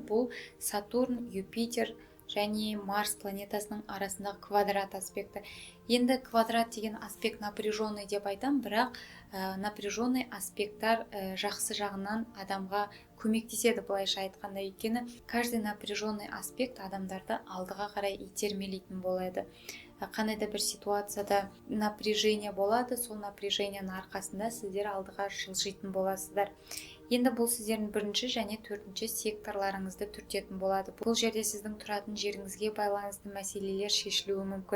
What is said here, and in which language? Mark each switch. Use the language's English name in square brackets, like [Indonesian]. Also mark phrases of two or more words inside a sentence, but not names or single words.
[Kazakh] Бұл Сатурн, Юпитер және Марс планетасының арасындағы квадрат аспекті. Енді квадрат деген аспект напряженный деп айтам, бірақ напряженный аспекттар жақсы жағынан адамға көмектеседі, былайша айтқанда. Өйткені [Russian] каждый напряженный аспект [Kazakh] адамдарды алдыға қарай итермелейтін болады. Қандай да бір ситуацияда напряжение болады, сол напряженияның арқасында сіздер алдыға жылжитын боласыздар. Енді бұл сіздердің 1-ші және 4-ші секторларыңызды түртетін болады. Бұл жерде сіздің тұратын жеріңізге байланысты мәселелер шешілуі мүмкін.